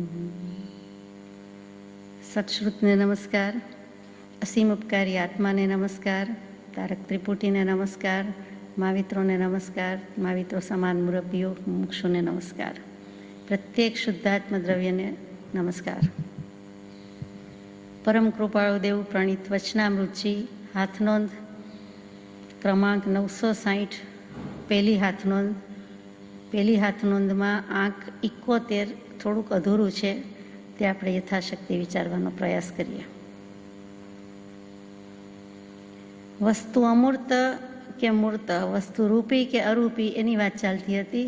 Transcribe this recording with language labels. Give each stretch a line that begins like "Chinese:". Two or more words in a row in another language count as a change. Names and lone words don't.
Gujarati: સત્શ્રુતને નમસ્કાર, અસીમ ઉપકારી આત્માને નમસ્કાર, તારક ત્રિપુટીને નમસ્કાર, મહાવિત્રોને નમસ્કાર, મહાવિત્રો સમાન મુરબ્બીઓ મુમુક્ષુને નમસ્કાર, પ્રત્યેક શુદ્ધાત્મ દ્રવ્યને નમસ્કાર। પરમ કૃપાળુ દેવ પ્રણીત વચનામૃતજી હાથનોંધ ક્રમાંક 960 પહેલી હાથનોંધમાં આંક 71 થોડુંક અધૂરું છે, તે આપણે યથાશક્તિ વિચારવાનો પ્રયાસ કરીએ. વસ્તુ અમૂર્ત કે મૂર્ત, વસ્તુ રૂપી કે અરૂપી એની વાત ચાલતી હતી.